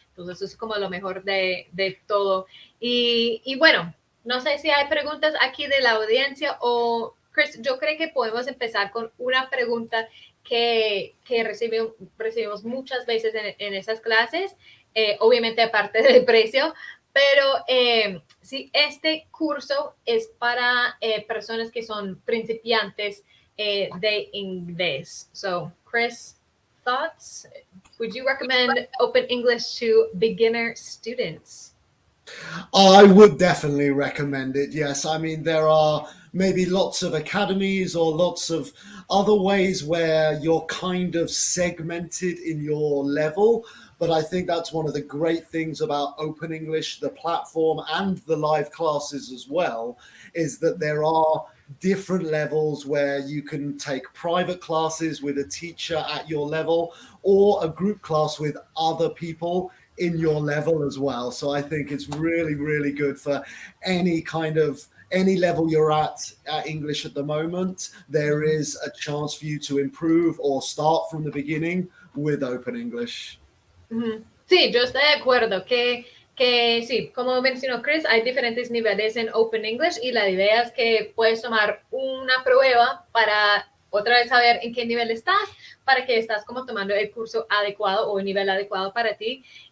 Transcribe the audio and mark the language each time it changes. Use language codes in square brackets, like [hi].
[es] Entonces, eso es como lo mejor de todo. Y bueno, no sé si hay preguntas aquí de la audiencia o, Chris, yo creo que podemos empezar con una pregunta que recibimos muchas veces en esas clases. Obviamente aparte del precio, pero si este curso es para personas que son principiantes de inglés. [en] So, Chris, thoughts? Would you recommend Open English to beginner students? I would definitely recommend it. Yes. I mean, there are maybe lots of academies or lots of other ways where you're kind of segmented in your level. But I think that's one of the great things about Open English, the platform, and the live classes as well, is that there are different levels where you can take private classes with a teacher at your level or a group class with other people in your level as well. So I think it's really, really good for any level you're at English at the moment. There is a chance for you to improve or start from the beginning with Open English. [es] Sí, yo estoy de acuerdo que sí, como mencionó Chris, hay diferentes niveles en Open English y la idea es que puedes tomar una prueba para otra vez saber en qué nivel estás, para que estás como tomando el curso adecuado o el nivel adecuado para ti.